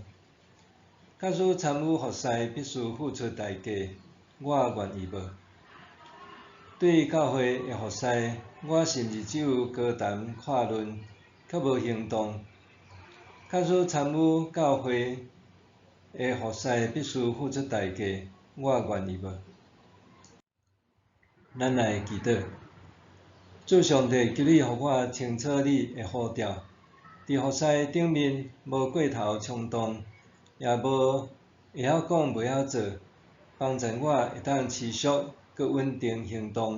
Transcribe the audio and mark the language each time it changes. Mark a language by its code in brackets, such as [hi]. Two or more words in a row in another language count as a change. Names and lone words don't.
[nan] 假使参与服侍必须付出代价，我愿意无？对教会的服侍，我是毋是只有高谈阔论，却无行动？假使参与教会的服侍必须付出代价，我愿意无？咱来祈祷，主上帝，求你互我清楚你的呼召，伫服侍顶面无过头冲动，也无会晓讲袂晓做，帮助我会当持续佮稳定行动。